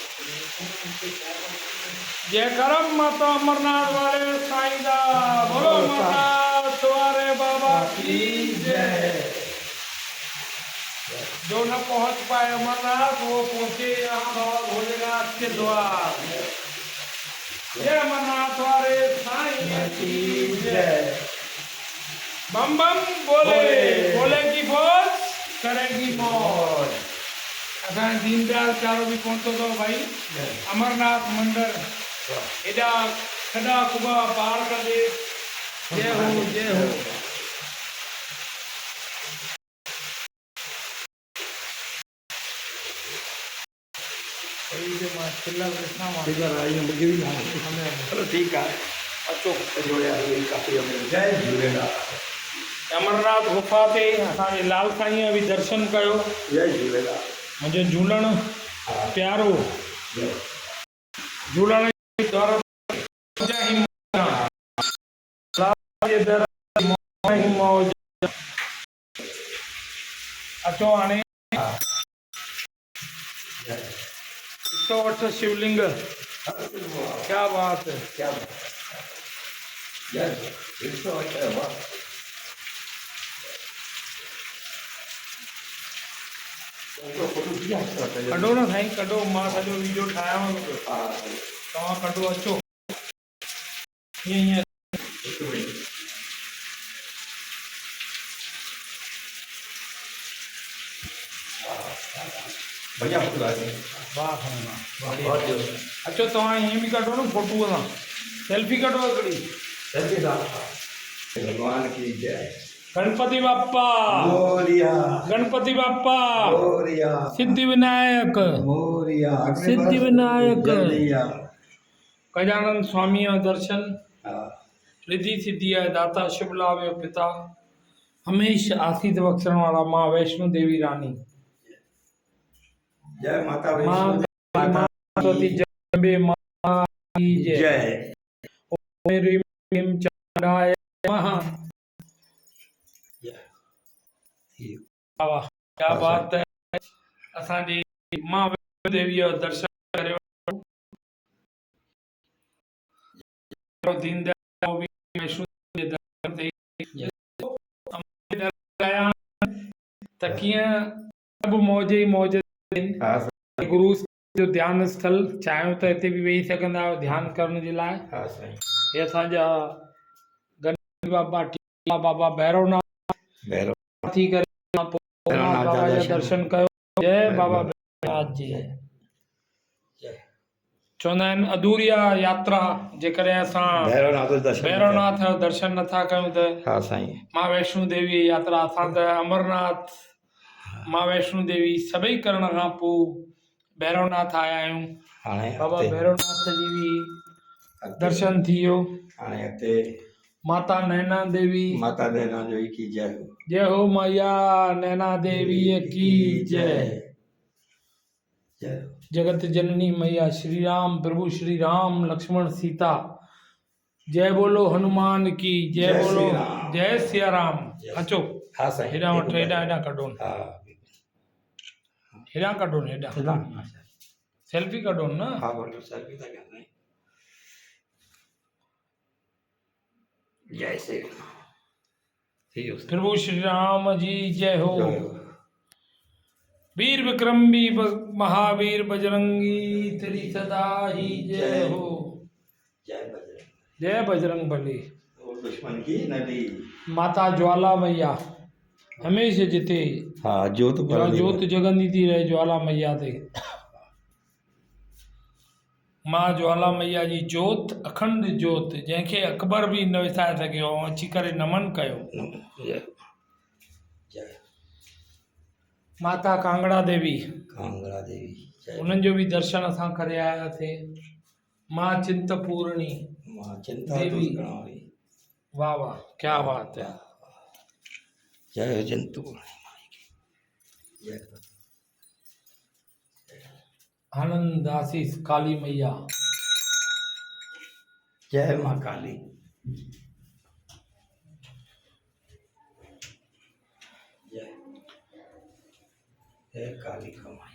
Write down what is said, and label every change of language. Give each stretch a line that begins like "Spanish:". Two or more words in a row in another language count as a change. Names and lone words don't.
Hindi: जय करम माता अमरनाथ वाले साईदा, बोलो माता तुम्हारे बाबा की जय। जो न पहुंच पाए अमरनाथ वो पहुंचे यहाँ बाबा भोलेनाथ के द्वार। जय अमरनाथ वाले साईं की जय। बम बम बोले, बोले की फौज करेगी मौज।
Sindhi: असां दीनदयाल चारो भी पहुंचो तो भाई अमरनाथ मंदिर एडा खड़ा कुबा पार कर दे।
Hindi: जय हो, जय हो। ठीक है।
Sindhi: अचो जय झूलेलाल। अमरनाथ गुफा ते असांजे लाल साईं भी दर्शन कयो। जय झूलेलाल। मुझे झूलण प्यारो झूलण द्वारा मौज। अचो हाणे 108 शिवलिंग।
Hindi: क्या बात है, क्या जय 108 वाह।
Sindhi: कढो न साईं कढो, मां सॼो वीडियो ठाहियां तव्हां कढो अचो हीअं हीअं।
Hindi: बढ़िया फोटो आए।
Sindhi: वाह अचो तव्हां हीअं बि कढो न फोटूअ सां, सेल्फी कढो हिकिड़ी।
Hindi: भगवान की जय। गणपति बाप्पा मोरिया, गणपति बाप्पा मोरिया, सिद्धि विनायक मोरिया, सिद्धि विनायक। जल्दिया।
Sindhi: गजानन स्वामी जो दर्शन
Hindi: हाँ।
Sindhi: रिद्धि सिद्धि है दाता शुभ लाभ जो पिता हमेशा आसीत बख्शण वाला माँ वैष्णो देवी रानी।
Hindi: जय माता माँ वैष्णो सरस्वती जगदम्बे माँ की जय। जय। ओम ह्रीं क्लीं चामुंडाय नमः। वाह क्या बात है।
Sindhi: असांजी माँ वैष्णो देवी जो दर्शन करियो। दीनदयाल भी वैष्णो देवी जे दर्शन ते आया त कीअं सभु मौज ई मौज। गुरु जो ध्यान स्थल चाहियो त हिते बि वेही सघंदा आहियो ध्यानु करण जे लाइ। हे असांजा गणपति बाबा टीला बाबा भैरवनाथ थी करे भोलेनाथ बाबा जा दर्शन कयो। जय बाबा भैरवनाथ जी। चवंदा आहिनि अधूरी यात्रा जेकॾहिं असां भैरवनाथ जो दर्शन नथा कयूं त मां वैष्णो देवी जी यात्रा। असां त अमरनाथ मां वैष्णो देवी सभई करण खां पोइ भैरवनाथ आया आहियूं। बाबा भैरवनाथ जी भी दर्शन थी वियो। हाणे हिते
Hindi: माता नैना देवी, माता नैना देवी की जय। जय हो मैया नैना देवी की जय। जगत जननी मैया श्री राम प्रभु श्री राम लक्ष्मण सीता। जय बोलो हनुमान की जय। बोलो जय सिया राम।
Sindhi: अचो हेॾा वठो, हेॾा कढो, हेॾा कढो न, हेॾा सेल्फी कढो न।
Hindi: हाँ बोलो सेल्फी तो करना है। जय श्री राम। प्रभु श्री राम जी जय हो। वीर विक्रम भी महावीर बजरंगी तेरी सदा ही जय हो। जय बजरंग। जय बजरंग बली। दुश्मन की नदी
Sindhi: माता ज्वाला मैया हमेशा जिते हाँ जोत जगंदी थी रहे ज्वाला मैया ते। मां ज्वाला मैया जी जोत अखंड जोत जंहिंखे अकबर भी न विसारे सघियो अची करे नमन कयो। माता कांगड़ा देवी उन्हनि जो भी दर्शन असां करे आयासीं। मां चिंतपूर्णी देवी।
Hindi: वाह वाह क्या बात है। जय चिंतपूर्णी। आनंद आशीष काली मैया। जय माँ काली। जय जय काली कमाई।